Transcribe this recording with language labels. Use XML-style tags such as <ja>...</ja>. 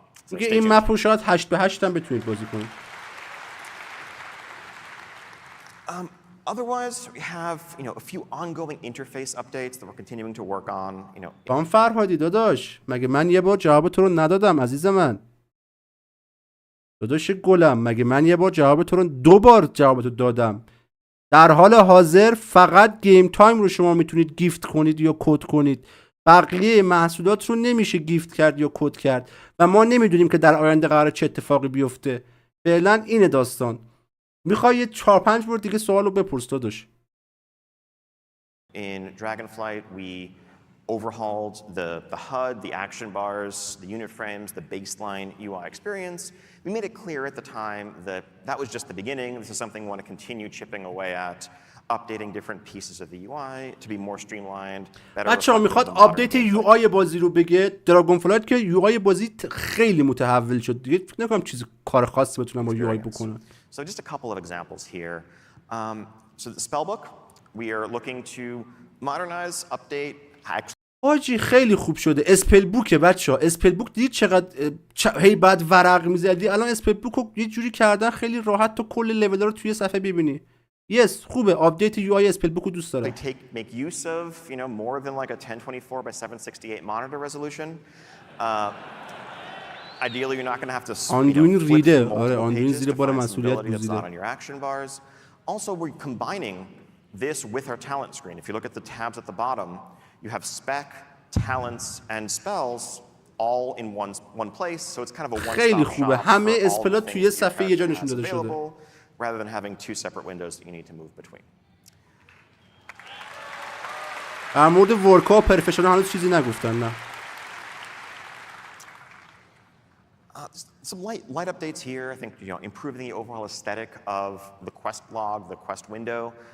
<fa>میگه این مپ رو شاید 8 به 8 هم بتونید بازی کنید.</fa> <en>Otherwise, we have a few ongoing interface updates that we're continuing to work on.</en> <fa>خان فرهادی داداش، مگه من یه بار جواب تو رو ندادم عزیز من؟ داداش گلم، مگه من یه بار جواب تو رو 2 بار جواب تو دادم؟ در حال حاضر فقط گیم تایم رو شما میتونید گیفت کنید یا کد کنید. بقیه محصولات رو نمیشه گیفت کرد یا کد کرد و ما نمیدونیم که در آینده قراره چه اتفاقی بیفته. فعلا اینه داستان. میخوای یه 4-5 بار دیگه سوالو بپرس داداش.</fa> <en>In Dragonflight, we overhauled the HUD, the action bars, the unit frames, the baseline UI experience. We made it clear at the time that that was just the beginning. This is something we want to continue chipping away at, updating different pieces of the UI to be more streamlined.</en> <fa>بچه‌ها میخواد آپدیت یو آی بازی رو بگه. دراگون فلایت که یو آی بازی خیلی متحول شد دیگه، فکر نکنم چیز کار خاصی بتونم با یو آی بکنم.</fa> <en>So just a couple of examples here. So the spellbook, we are looking to modernize, update.</en> <fa>آجی خیلی خوب شده. اسپل بوکه بچه‌ها. اسپل بوک دیدید چقدر هی بعد ورق می‌زدی، الان اسپل بوک رو یه جوری کردن خیلی راحت تو کل لول رو توی صفحه ببینی. یس خوبه. آپدیت یو آی اسپل بوک رو دوست دارم.</fa> <en>Make use of more than like a 1024 by 768 monitor resolution. Ideally, you're not going to have to flip through multiple pages to find some ability that's not on your action bars. Also, we're combining this with our talent screen. If you look at the tabs at the bottom, you have spec, talents, and spells all in one place. So it's kind of a one-stop shop for all the things that you have available, rather than having 2 separate windows that you need to move between.</en> <fa>در مورد ورکا و پرفشنال هنوز چیزی نگفتن نه.</fa> <en>Some light updates here. I think improving the overall aesthetic of the quest log, the quest window.</en>